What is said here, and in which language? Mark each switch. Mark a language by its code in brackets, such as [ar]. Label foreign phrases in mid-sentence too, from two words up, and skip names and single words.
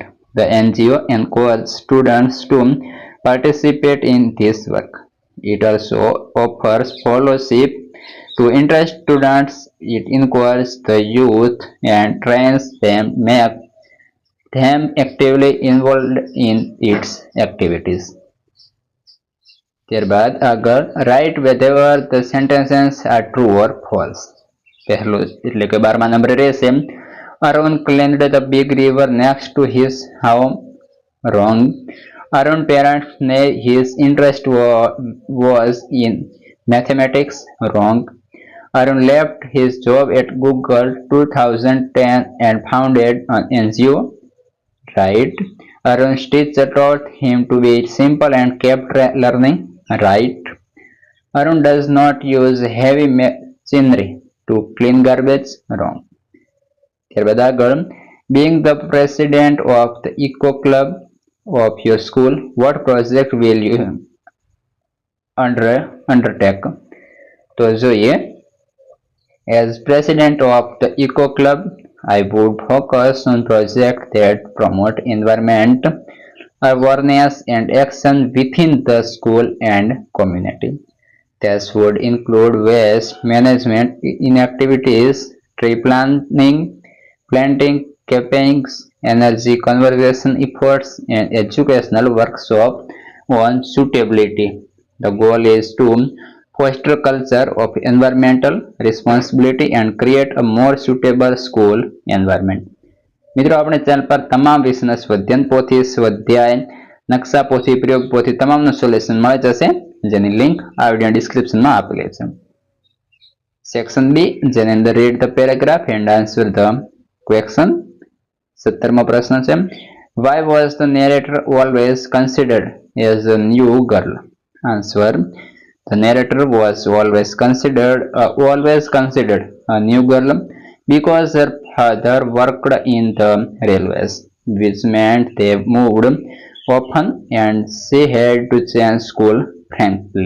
[en] The NGO encourages students to participate in this work. It also offers fellowship To interest students, it encourages the youth and trains them, make them actively involved in its activities. [gu] ત્યારબાદ આગળ [en] write whether the sentences are true or false. [gu] પહેલું એટલે કે 12મા નંબરે રહેશે [en] Arun climbed the big river next to his home. Wrong. Arun parents named his interest was in mathematics. Wrong. Arun left his job at Google 2010 and founded an NGO. Right. Arun's teacher taught him to be simple and kept learning. Right. Arun does not use heavy machinery to clean garbage. Wrong. [gu] ત્યારબાદ આગળ [en] being the president of the eco club of your school, what project will you undertake? [gu] તો જોઈએ [en] as president of the eco club, I would focus on projects that promote environment awareness and action within the school and community. This would include waste management inactivities, tree planting campaigns, energy conservation efforts, and educational workshops on suitability. The goal is to foster culture of environmental responsibility and create a more suitable school environment. [gu] મિત્રો આપણે ચેનલ પર તમામ વિષયના સ્વાધ્યાય પોથી સ્વાધ્યાય નકશા પોથી પ્રયોગ પોથી તમામનું સોલ્યુશન મળી જશે જેની લિંક આ વિડિયો ડિસ્ક્રિપ્શનમાં આપેલી છે. [en] Section B [gu] જેની અંદર [en] read the paragraph and answer the question. [gu] 17મો પ્રશ્ન છે [en] Why was the narrator always considered as a new girl? Answer. The narrator was always considered a new girl because her father worked in the railways, which meant they moved often and she had to change school frequently.